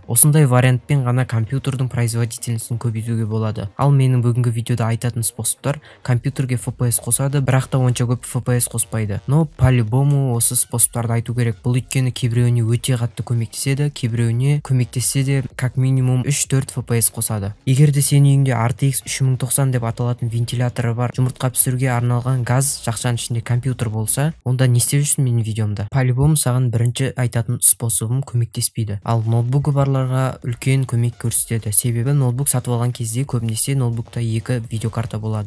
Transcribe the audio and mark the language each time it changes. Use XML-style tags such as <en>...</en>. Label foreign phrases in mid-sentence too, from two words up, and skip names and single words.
<kk>Осындай вариантпен ғана компьютердің производительностін көбейтуге болады. Ал менің бүгінгі видеода айтатын способтар: компьютерге FPS қосады, бірақ та онша көп FPS қоспайды.</kk> <ru>Но по-любому</ru> <kk>осы способтарды айту керек. Бұл өйткені кейбіреуіне өте қатты көмектеседі, кейбіреуіне көмектессе де</kk> <ru>как минимум</ru> <kk>3-4 FPS қосады. Егер де сен үйіңде RTX 3090 деп аталатын вентиляторы бар, жұмыртқа пісіруге арналған газ жақшаның ішінде компьютер болса, онда не істеп жүрсің менің видеомда? По-любому саған бірінші айтатын способым көмектеспейді. Ал ноутбугі барларға үлкен көмек көрсетеді. Себебі ноутбук сатып алған кезде көбінесе ноутбукта екі видеокарта болады.</kk>